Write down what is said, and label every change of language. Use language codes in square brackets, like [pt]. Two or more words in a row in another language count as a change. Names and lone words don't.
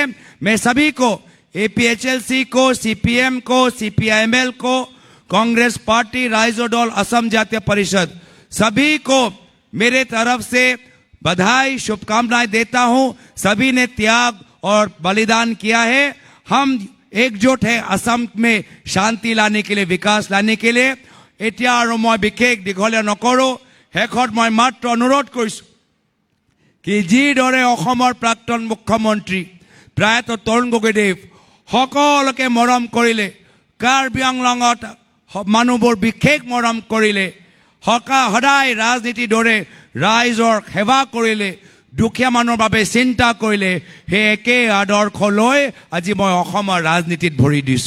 [hi] मैं सभी को, APHLC को, CPM को, CPIML को, कांग्रेस पार्टी, राइजो दल, असम जातीय परिषद, सभी को मेरे तरफ से बधाई, शुभकामनाएं देता हूं। सभी ने त्याग और बलिदान किया है। हम एकजुट है असम में शांति लाने के लिए, विकास लाने के लिए। [as] এতিয়া আৰু মই বিশেষ দীঘলীয়া নকৰো, শেষত মই মাত্ৰ অনুৰোধ কৰিছো কি যিদৰে অসমৰ প্ৰাক্তন মুখ্যমন্ত্ৰী প্ৰায়তঃ তৰুণ গগৈদেৱ সকলোকে মৰম কৰিলে, কাৰ্বি আংলঙত মানুহবোৰ বিশেষ মৰম কৰিলে, সদায় ৰাজনীতিৰ দৰে ৰাইজৰ সেৱা কৰিলে, দুখীয়া মানুহৰ বাবে চিন্তা কৰিলে, সেই একে আদৰ্শ লৈ আজি মই অসমৰ ৰাজনীতিত ভৰি দিছো।